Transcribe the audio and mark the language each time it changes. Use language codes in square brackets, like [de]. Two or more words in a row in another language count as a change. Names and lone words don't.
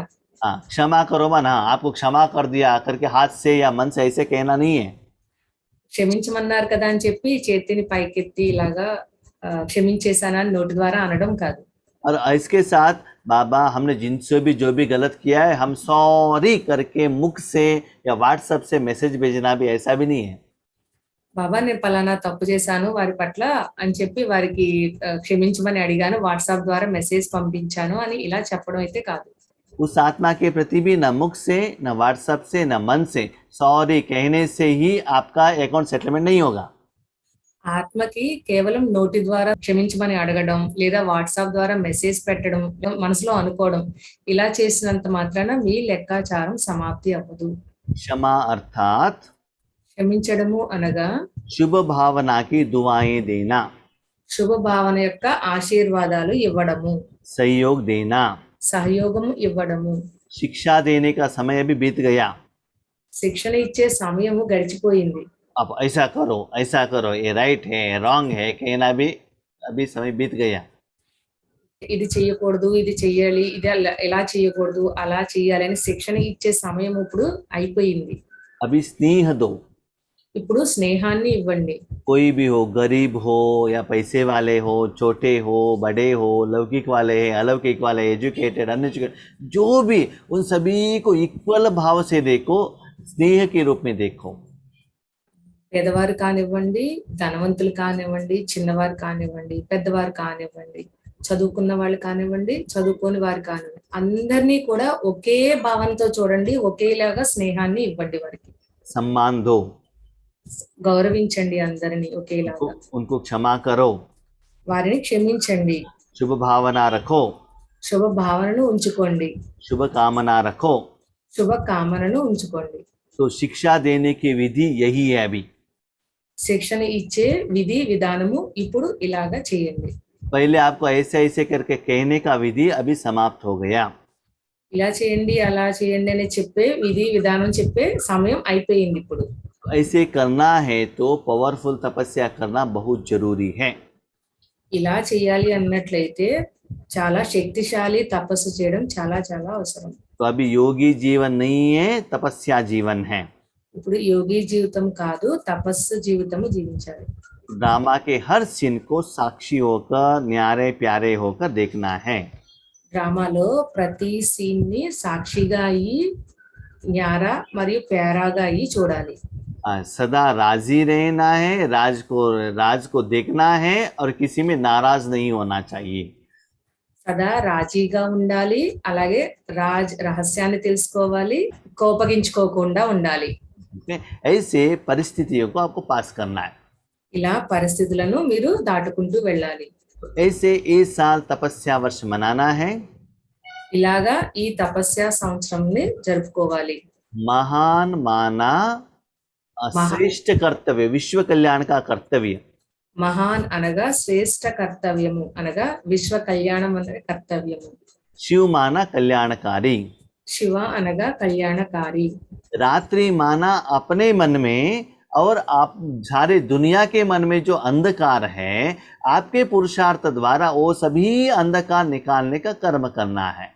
[hi] हाँ, क्षमा करो माना आपको क्षमा कर दिया करके हाथ से या मन से ऐसे कहना नहीं है। [te] క్షమించమన్నారు కదా అని చెప్పి చేతిని పైకెత్తి ఇలాగా క్షమించేశానా అని నోటి ద్వారా అనడం కాదు. [hi] और इसके साथ बाबा हमने जिनसे भी जो भी गलत किया है हम सॉरी करके मुख से या व्हाट्सएप से मैसेज भेजना भी ऐसा भी नहीं है। [te] బాబా నేను పలానా తప్పు చేశాను వారి పట్ల అని చెప్పి వారికి క్షమించమని అడిగాను, వాట్సాప్ ద్వారా మెసేజ్ పంపించాను అని ఇలా చెప్పడం అయితే కాదు. [hi] उस आत्मा के प्रति भी न मुख से न व्हाट्सएप से न मन से सॉरी कहने से ही आपका [en] account settlement [hi] नहीं होगा। [te] ఆత్మకి కేవలం నోటి ద్వారా క్షమించమని అడగడం లేదా వాట్సాప్ ద్వారా మెసేజ్ పెట్టడం, మనసులో అనుకోవడం ఇలా చేసినంత మాత్రాన మీ లెక్కాచారం సమాప్తి అవ్వదు. [hi] क्षमा अर्थात [te] క్షమించడము అనగా [hi] शुभ भावना की दुआएं देना, [te] శుభ భావన యొక్క ఆశీర్వాదాలు ఇవ్వడము, [hi] सहयोग देना। [te] సహయోగము ఇవ్వడము. [hi] शिक्षा देने का समय अभी बीत गया, [te] శిక్షణ ఇచ్చే సమయము గడిచిపోయింది. [hi] अब ऐसा करो, ये राइट है रॉन्ग है कहना भी अभी समय बीत गया। [te] ఇది చెయ్యకూడదు, ఇది చెయ్యాలి, ఇది ఎలా చేయకూడదు, అలా చెయ్యాలి అని శిక్షణ ఇచ్చే సమయం ఇప్పుడు అయిపోయింది. [hi] अभी स्नेह दो, [te] ఇప్పుడు స్నేహాన్ని ఇవ్వండి. कोई भी हो, गरीब हो या पैसे वाले हो, छोटे हो बड़े हो, लौकिक वाले हैं अलौकिक वाले, [en] educated uneducated, [te] जो भी उन सभी को इक्वल भाव से देखो, स्नेह के रूप में देखो। పేదవారు కానివ్వండి, ధనవంతులు కానివ్వండి, చిన్నవారు కానివ్వండి, పెద్దవారు కానివ్వండి, చదువుకున్న వాళ్ళు కానివ్వండి, చదువుకోని వారు కానివ్వండి, అందరినీ కూడా ఒకే భావంతో చూడండి, ఒకేలాగా స్నేహాన్ని ఇవ్వండి. వారికి [hi] सम्मान दो, [te] గౌరవించండి అందరినీ ఒకేలాగా. [hi] उनको क्षमा करो, [te] వారిని క్షమించండి, [hi] शुभ भावना रखो, [te] శుభ భావనను ఉంచుకోండి, [hi] शुभ कामना रखो। [te] శుభ కామనను ఉంచుకోండి. [hi] तो शिक्षा देने की विधि यही है। अभी [te] శిక్షణ ఇచ్చే విధి విధానము ఇప్పుడు ఇలాగా చేయండి. [hi] पहले आपको ऐसे ऐसे करके कहने का विधि अभी समाप्त हो गया। [te] ఇలా చేయండి అలా చేయండి అని చెప్పే విధి విధానం చెప్పే సమయం అయిపోయింది. ఇప్పుడు [hi] ऐसे करना है तो पावरफुल तपस्या करना बहुत जरूरी है। [te] ఇలా చేయాలి అన్నట్లయితే చాలా శక్తిశాలి తపస్సు చేయడం చాలా చాలా అవసరం. [hi] तो अभी योगी जीवन नहीं है, तपस्या जीवन है। [te] ఇప్పుడు యోగి జీవితం కాదు, తపస్సు జీవితము జీవించాలి. [hi] ड्रामा के हर सीन को साक्षी होकर न्यारे प्यारे होकर देखना है। [te] డ్రామాలో ప్రతి సీన్ ని సాక్షిగా అయ్యి న్యారా మరియు పేరాగా అయ్యి చూడాలి. [hi] सदा राजी रहना है, राज को देखना है और किसी में नाराज नहीं होना चाहिए। [te] సదా రాజీగా ఉండాలి, అలాగే రహస్యాన్ని తెలుసుకోవాలి, కోపగించుకోకుండా ఉండాలి. [hi] ऐसे परिस्थितियों को आपको पास करना है। [te] ఇలా పరిస్థితులను మీరు దాటుకుంటూ వెళ్ళాలి. [hi] ऐसे इस साल तपस्या वर्ष मनाना है। [te] ఇలాగా ఈ తపస్య సంవత్సరంని జరుపుకోవాలి. [hi] महान माना श्रेष्ठ कर्तव्य, विश्व कल्याण का कर्तव्य। [te] మహాన్ అనగా శ్రేష్ఠ కర్తవ్యము అనగా విశ్వ కళ్యాణం అనే కర్తవ్యము. [hi] शिव माना कल्याणकारी। [te] శివ అనగా కళ్యాణకారి. [hi] रात्रि माना अपने मन में और आप सारे दुनिया के मन में जो अंधकार है, आपके पुरुषार्थ द्वारा वो सभी अंधकार निकालने का कर्म करना है।